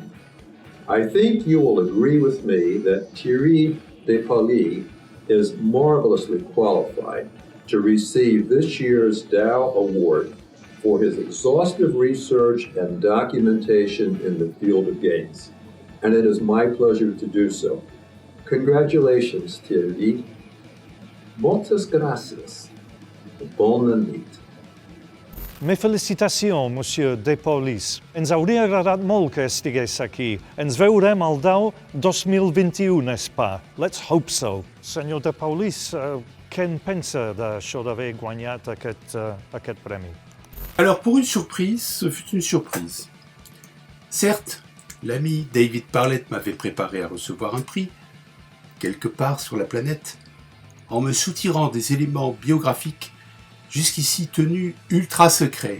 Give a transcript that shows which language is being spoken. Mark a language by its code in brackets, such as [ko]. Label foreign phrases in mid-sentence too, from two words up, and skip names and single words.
[en] I think you will agree with me that Thierry Depaoli is marvelously qualified to receive this year's Dow Award for his exhaustive research and documentation in the field of games. And it is my pleasure to do so. Congratulations, [ca] Thierry. Moltes gracias. Bona nit. Mes felicitacions, Monsieur Depaolis. Ens hauria agradat molt que estigués aquí. Ens veurem al Dow 2021, [fr] n'est-ce pas? [en] Let's hope so. [ca] Senyor Depaolis, què en pensa d'això d'haver guanyat aquest premi? [fr] Alors pour une surprise, ce fut une surprise. Certes, l'ami David Parlett m'avait préparé à recevoir un prix, quelque part sur la planète, en me soutirant des éléments biographiques jusqu'ici tenus ultra secrets.